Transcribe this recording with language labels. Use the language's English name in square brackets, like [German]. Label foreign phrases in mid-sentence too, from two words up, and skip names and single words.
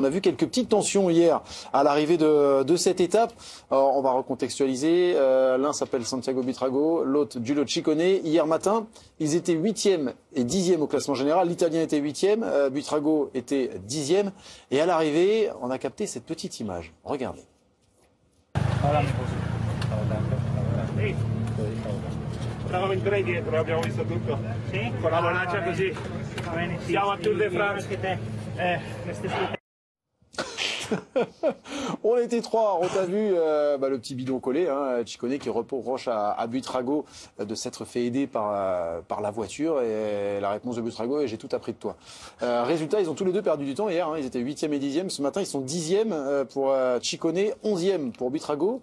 [French] a vu quelques petites tensions hier à l'arrivée de cette étape. Alors, on va recontextualiser. L'un s'appelle Santiago Buitrago, l'autre Giulio Ciccone. Hier matin, ils étaient 8e et 10e au classement général. L'Italien était 8e, Buitrago était 10e. Et à l'arrivée, on a capté cette petite image. Regardez. [Italian] Stavamo in tre dietro, l'abbiamo visto tutto. Sì? Con la bonaccia così. Va bene, sì. Siamo a Tour de France. [French] On était trois, on t'a vu le petit bidon collé, hein, Ciccone qui reproche à Buitrago de s'être fait aider par la voiture, et la réponse de Buitrago est: j'ai tout appris de toi. Résultat, ils ont tous les deux perdu du temps hier, hein, ils étaient 8e et 10e, ce matin ils sont 10e pour Ciccone, 11e pour Buitrago.